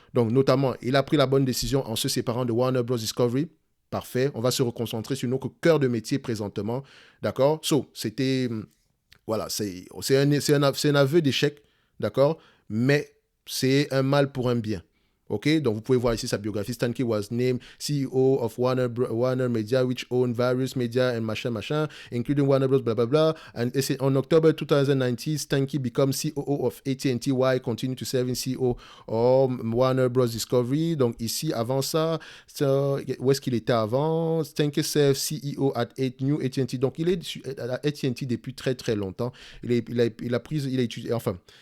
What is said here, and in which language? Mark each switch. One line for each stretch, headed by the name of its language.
French: Donc, notamment, il a pris la bonne décision en se séparant de Warner Bros. Discovery. Parfait. On va se reconcentrer sur notre cœur de métier présentement. D'accord? C'était... Voilà, c'est un aveu d'échec. D'accord? Mais c'est un mal pour un bien. OK? Donc, vous pouvez voir ici sa biographie.
English: Stankey was named CEO of Warner Media, which owned various media and machin, including Warner Bros. Blah, blah, blah. And on October 2019, Stankey becomes COO of AT&T while continue to serve in CEO of Warner Bros. Discovery.
French: Donc, ici, avant ça, où est-ce qu'il était avant?
English: Stankey serve CEO at New AT&T.
French: Donc, il est à AT&T depuis très, très longtemps. Il a étudié, enfin...